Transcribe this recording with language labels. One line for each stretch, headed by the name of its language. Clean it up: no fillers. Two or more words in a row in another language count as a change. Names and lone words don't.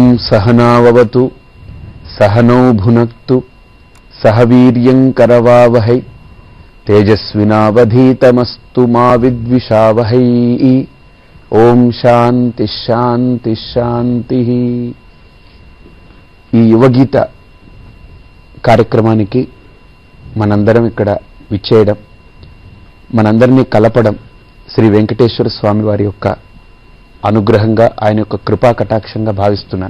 Sanskrit: सहनाववतु सहनौ भुनक्तु सह वीर्यं करवावहै तेजस्विनावधीतमस्तु मा विद्विषावहै। ఓం శాంతి శాంతి శాంతి.
Telugu: ఈ యువగీత కార్యక్రమానికి మనందరం ఇక్కడ విచ్చేయడం, మనందరినీ కలపడం శ్రీ వెంకటేశ్వర స్వామి వారి యొక్క అనుగ్రహంగా, ఆయన యొక్క కృపా కటాక్షంగా భావిస్తున్నాను.